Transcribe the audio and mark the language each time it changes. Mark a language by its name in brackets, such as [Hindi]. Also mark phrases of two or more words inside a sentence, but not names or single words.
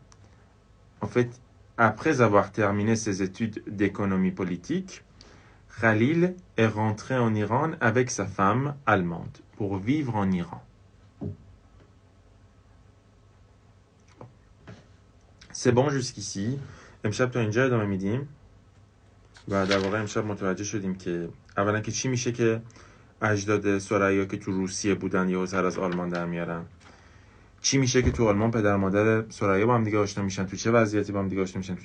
[French] En fait, après avoir terminé ses études d'économie politique, Khalil est rentré en Iran avec sa femme allemande pour vivre en Iran. C'est bon jusqu'ici. [Persian] امشب تا اینجا ادامه میدیم و در واقع امشب متوجه شدیم که اولا که چی میشه که اجداد ثریا که تو روسیه بودن یهو سر از آلمان در میارن، چی میشه که تو آلمان پدر مادر ثریا با هم دیگه آشنا میشن، تو چه وضعیتی با هم دیگه آشنا میشن، تو